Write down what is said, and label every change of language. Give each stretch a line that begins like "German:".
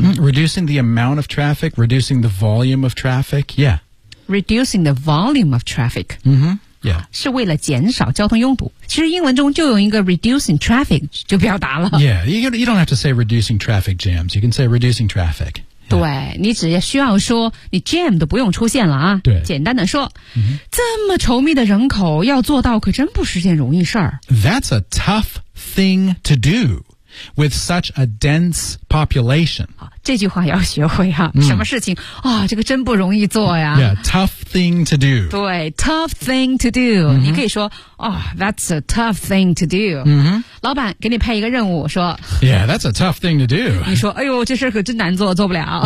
English: Mm, reducing the amount of traffic, reducing the volume of traffic, yeah. Reducing the volume of traffic. Mm-hmm, yeah.
Chinese: 是为了减少交通拥堵。其实英文中就有一个
English: reducing traffic
Chinese: 就表达了。
English: Yeah, you don't have to say reducing traffic jams. You can say reducing traffic.
Chinese: 对你只需要说你 jam 都不用出现了啊对简单的说、这么稠密的人口要做到可真不是件容易事儿。
English: That's a tough thing to do with such a dense population.
Chinese: 这句话要学会啊、什么事情啊、这个真不容易做呀。
English: Yeah, tough thing to do.
Chinese: 对
English: tough thing to do.、
Chinese: 你可以说、
English: that's a tough thing to do.、
Chinese: 老板给你派一个任务说
English: Yeah, that's a tough thing to do.
Chinese: 你说哎呦这事可真难做做不了。